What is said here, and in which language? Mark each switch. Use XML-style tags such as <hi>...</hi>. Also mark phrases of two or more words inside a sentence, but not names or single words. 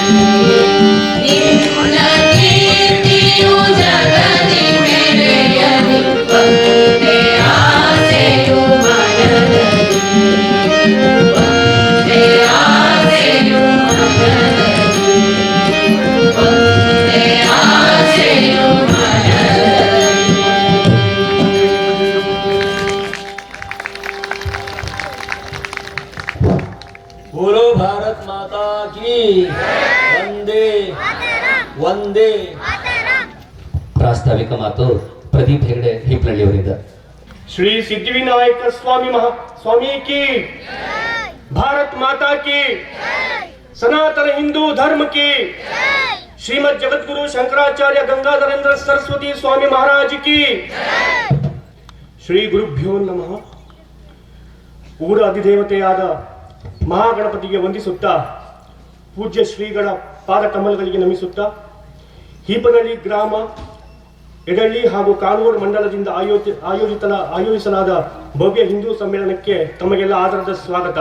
<kn>ನಿನ್ನ ಕೀರ್ತಿಯು ಜಗದಿ ಮೆರೆಯಲಿ, ಒಂದೇ ಆಸೆಯು ಮನದಲ್ಲಿ. ಒಂದೇ ಆಸೆಯು ಮನದಲ್ಲಿ. ಒಂದೇ ಆಸೆಯು ಮನದಲ್ಲಿ.</kn> <hi>बोलो भारत माता की वंदे वंदे.</hi> <kn>ಪ್ರಾಸ್ತಾವಿಕ ಮಾತು ಪ್ರದೀಪ್ ಹೆಗಡೆ ಹಿಪ್ನಳ್ಳಿ ಅವರಿಂದ.</kn> <hi>श्री सिद्धिविनायक स्वामी की, भारत माता की, सनातन हिंदू धर्म की, श्रीमद जगद्गुरु शंकराचार्य गंगाधरेंद्र सरस्वती स्वामी महाराज की,</hi> <sa>श्री गुरुभ्यो नमः.</sa> <kn>ಊರ ಅಧಿದೇವತೆಯಾದ ಮಹಾಗಣಪತಿಗೆ ವಂದಿಸುತ್ತಾ, ಪೂಜ್ಯ ಶ್ರೀಗಳ ಪಾದ ಕಮಲಗಳಿಗೆ ನಮಿಸುತ್ತಾ, ಹೀಪನಹಳ್ಳಿ ಗ್ರಾಮ, ಎಡಳ್ಳಿ ಹಾಗೂ ಕಾನೂರು ಮಂಡಲದಿಂದ ಆಯೋಜಿಸಲಾದ ಭವ್ಯ ಹಿಂದೂ ಸಮ್ಮೇಳನಕ್ಕೆ ತಮಗೆಲ್ಲ ಆದರದ ಸ್ವಾಗತ.</kn>